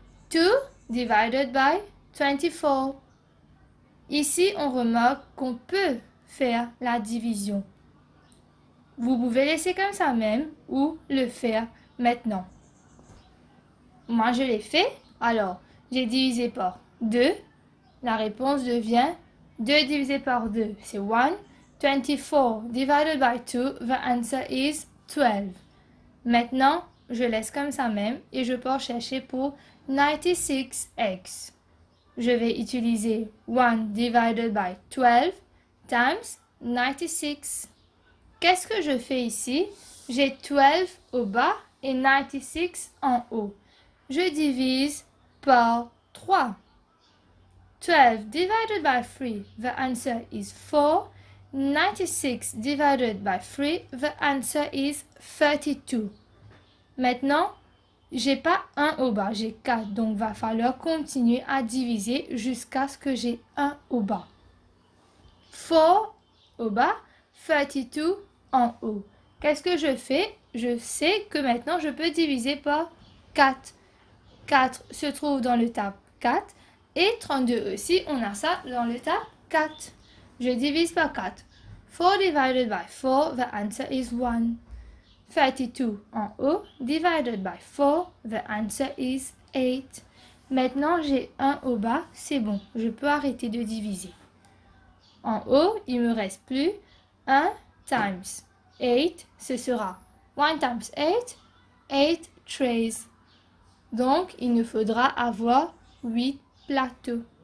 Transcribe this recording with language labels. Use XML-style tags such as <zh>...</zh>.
<en>2 divided by 24.</en> <fr>Ici, on remarque qu'on peut faire la division. Vous pouvez laisser comme ça même ou le faire maintenant. Moi, je l'ai fait. Alors, j'ai divisé par 2. La réponse devient 2 divisé par 2, c'est 1.</fr> <en>24 divided by 2, the answer is 12.</en> <fr>Maintenant, je laisse comme ça même et je peux chercher pour 96 eggs. Je vais utiliser</fr> <en>1 divided by 12 times 96.</en> <fr>Qu'est-ce que je fais ici? J'ai 12 au bas et 96 en haut. Je divise par 3.</fr> <en>12 divided by 3, the answer is 4. 96 divided by 3, the answer is 32.</en> <fr>Maintenant, j'ai pas 1 au bas, j'ai 4. Donc, va falloir continuer à diviser jusqu'à ce que j'ai 1 au bas. 4 au bas, 32 en haut. Qu'est-ce que je fais? Je sais que maintenant, je peux diviser par 4. 4 se trouve dans le tab 4. Et 32 aussi, on a ça dans le tab 4. Je divise par 4.</fr> <en>4 divided by 4, the answer is 1.</en> <fr>32 en haut,</fr> <en>divided by 4, the answer is 8.</en> <fr>Maintenant, j'ai 1 au bas, c'est bon, je peux arrêter de diviser. En haut, il me reste plus</fr> <en>1 times 8, ce sera 1 times 8, 8 trays.</en> <fr>Donc, il nous faudra avoir 8 plateaux.</fr>